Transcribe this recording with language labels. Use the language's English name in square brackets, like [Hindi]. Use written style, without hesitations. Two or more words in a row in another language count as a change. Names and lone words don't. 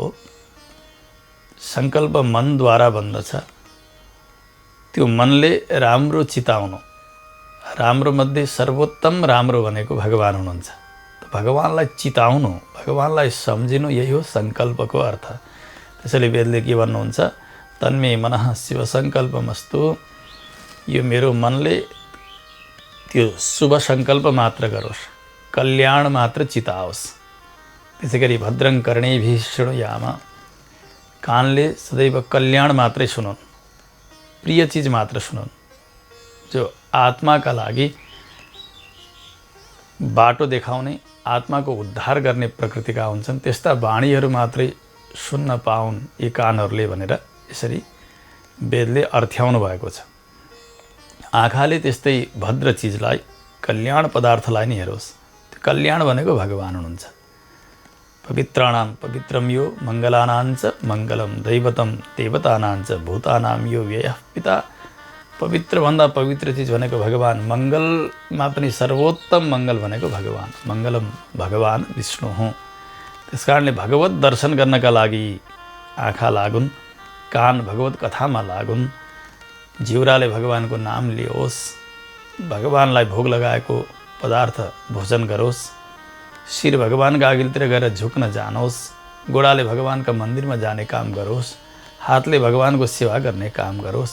[Nepali] सङ्कल्प मनद्वारा बन्दछ। त्यो मनले राम्रो चिताउनु, राम्रो मध्ये सर्वोत्तम राम्रो भनेको भगवान हुनुहुन्छ। भगवानलाई चिताउनु, भगवानलाई सम्झिनु, यही हो सङ्कल्पको अर्थ। त्यसैले वेदले के भन्नुहुन्छ, [Sanskrit] तन्मे मनः शिव सङ्कल्पमस्तु, [Nepali] यो मेरो मनले त्यो शुभ सङ्कल्प मात्र गरोस्, कल्याण मात्र चिताओस्। त्यसै गरी [Sanskrit] भद्रं कर्णेभिः शृणुयाम, [Nepali] कानले सदैव कल्याण मात्रै सुनुन्, प्रिय चिज मात्र सुनुन्। जो आत्माका लागि बाटो देखाउने, आत्माको उद्धार गर्ने प्रकृतिका हुन्छन्, त्यस्ता वाणीहरू मात्रै सुन्न पाउन् यी कानहरूले भनेर यसरी वेदले अर्थ्याउनु भएको छ। आँखाले त्यस्तै भद्र चिजलाई, कल्याण पदार्थलाई नै हेरोस्। त्यो कल्याण भनेको भगवान हुनुहुन्छ। [Sanskrit] पवित्राणां पवित्रं यो मङ्गलानाञ्च मङ्गलं दैवतं देवतानाञ्च भूतानां यो व्ययः पिता। [Nepali] पवित्रभन्दा पवित्र चिज भनेको भगवान, मङ्गलमा पनि सर्वोत्तम मङ्गल भनेको भगवान, मङ्गलम भगवान विष्णु हुँ। त्यस कारणले भगवत दर्शन गर्नका लागि आँखा लागुन्, कान भगवत कथामा लागुन्, जिउराले भगवानको नाम लियोस्, भगवानलाई भोग लगाएको पदार्थ भोजन गरोस्, शिर भगवानका अघिल्तिर गएर झुक्न जानोस्, गोडाले भगवानका मन्दिरमा जाने काम गरोस्, हातले भगवानको सेवा गर्ने काम गरोस्।